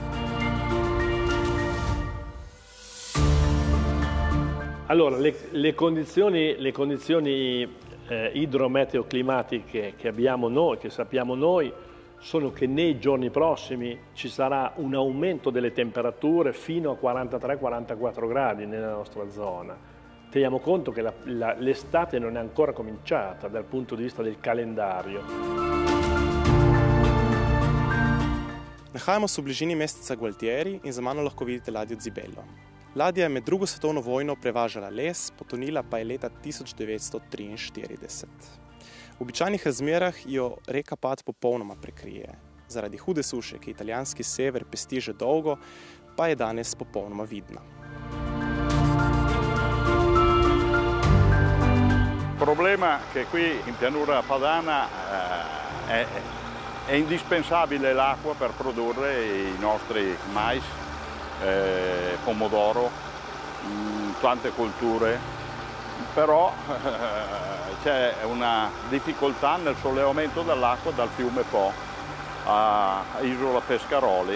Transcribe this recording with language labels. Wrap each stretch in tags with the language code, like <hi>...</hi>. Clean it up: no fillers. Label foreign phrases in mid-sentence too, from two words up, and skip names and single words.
<it>Allora, le condizioni idrometeoclimatiche che abbiamo noi, che sappiamo noi, sono che nei giorni prossimi ci sarà un aumento delle temperature fino a 43-44 gradi nella nostra zona. Teniamo conto che l'estate non è ancora cominciata dal punto di vista del calendario.</it> <sl>Nahajamo se v bližini mesteca Gualtieri in za mano lahko vidite ladjo Zibello. Ladja je med drugo svetovno vojno prevažala les, potonila pa je leta 1943. V običajnih razmerah jo reka Pad popolnoma prekrije. Zaradi hude suše, ki italijanski sever pesti že dolgo, pa je danes popolnoma vidna.</sl> <it>Il problema è che qui in pianura padana è indispensabile l'acqua per produrre i nostri mais, pomodoro, tante colture, però c'è una difficoltà nel sollevamento dell'acqua dal fiume Po a Isola Pescaroli.</it>